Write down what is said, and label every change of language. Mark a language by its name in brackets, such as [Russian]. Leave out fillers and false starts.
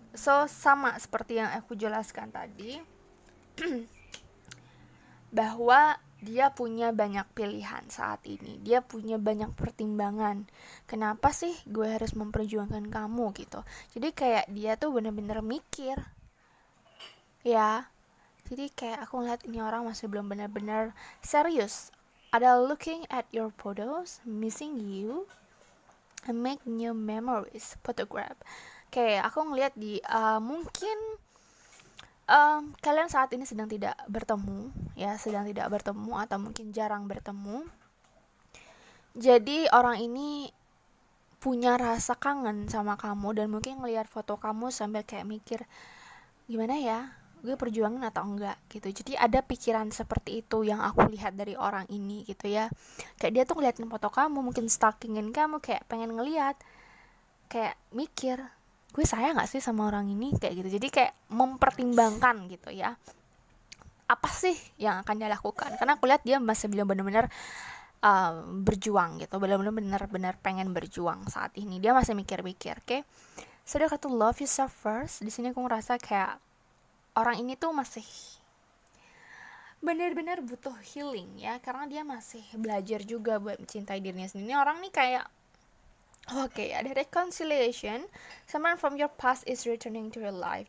[Indonesian] So sama seperti yang aku jelaskan tadi, bahwa dia punya banyak pilihan saat ini. Dia punya banyak pertimbangan. Kenapa sih gue harus memperjuangkan kamu gitu. Jadi kayak dia tuh bener-bener mikir. Ya. Jadi kayak aku ngeliat ini orang masih belum benar-benar serius. Ada [English] looking at your photos, missing you, and make new memories, photograph. [Indonesian] Kayak aku ngeliat di mungkin kalian saat ini sedang tidak bertemu atau mungkin jarang bertemu. Jadi orang ini punya rasa kangen sama kamu dan mungkin ngelihat foto kamu sambil kayak mikir gimana ya, gue perjuangin atau enggak gitu. Jadi ada pikiran seperti itu yang aku lihat dari orang ini gitu ya. Kayak dia tuh ngeliatin foto kamu, mungkin stalkingin kamu, kayak pengen ngeliat, kayak mikir gue sayang gak sih sama orang ini kayak gitu. Jadi kayak mempertimbangkan gitu ya, apa sih yang akan dia lakukan. Karena aku lihat dia masih belum benar-benar berjuang gitu, benar-benar pengen berjuang saat ini. Dia masih mikir-mikir, oke? So dia kata [English] love yourself first. [Indonesian] Di sini aku ngerasa kayak orang ini tuh masih benar-benar butuh healing ya, karena dia masih belajar juga buat mencintai dirinya sendiri. Ini orang nih kayak Oke, ada reconciliation. [English] Someone from your past is returning to your life.